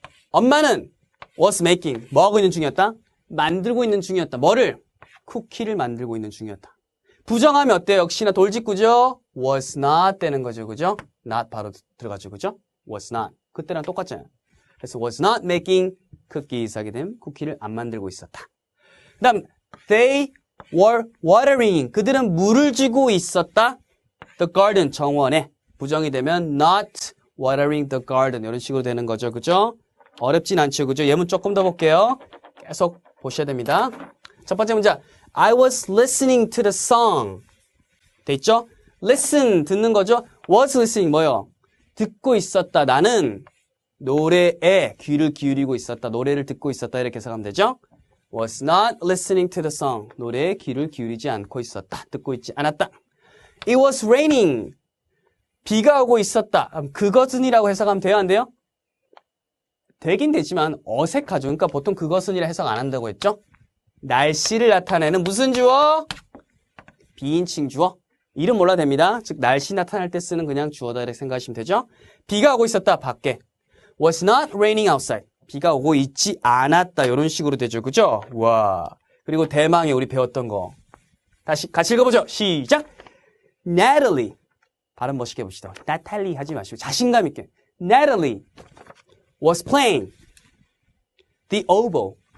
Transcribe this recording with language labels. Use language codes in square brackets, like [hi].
[ko] 엄마는 was making 뭐 하고 있는 중이었다? 만들고 있는 중이었다. 뭐를? 쿠키를 만들고 있는 중이었다. 부정하면 어때요? 역시나 돌직구죠? was not 되는 거죠. 그죠? not 바로 들어가죠. 그죠? was not. 그때랑 똑같잖아요. 그래서 was not making cookies 하게 되면 쿠키를 안 만들고 있었다. [en] 그 다음 they were watering. [ko] 그들은 물을 주고 있었다. [en] the garden 정원에. [ko] 부정이 되면 not watering the garden 이런 식으로 되는 거죠. 그죠? 어렵진 않죠. 그죠? 예문 조금 더 볼게요. 계속 보셔야 됩니다. 첫 번째 문제. [en] I was listening to the song. [ko] 돼 있죠? listen, 듣는 거죠? [en] was listening, 뭐요? [ko] 듣고 있었다. 나는 노래에 귀를 기울이고 있었다. 노래를 듣고 있었다. 이렇게 해석하면 되죠? [en] was not listening to the song. [ko] 노래에 귀를 기울이지 않고 있었다. 듣고 있지 않았다. It was raining. 비가 오고 있었다. 그것은이라고 해석하면 돼요? 안 돼요? 되긴 되지만 어색하죠. 그러니까 보통 그것은이라 해석 안 한다고 했죠? 날씨를 나타내는 무슨 주어? 비인칭 주어. 이름 몰라도 됩니다. 즉 날씨 나타날 때 쓰는 그냥 주어다 이렇게 생각하시면 되죠. 비가 오고 있었다. 밖에. [en] Was not raining outside. [ko] 비가 오고 있지 않았다. 이런 식으로 되죠. 그죠? 와. 그리고 대망의 우리 배웠던 거. 다시 같이 읽어보죠. 시작. Natalie. 발음 멋있게 해봅시다. 나탈리 하지 마시고 자신감 있게. [en] Natalie was playing the oboe.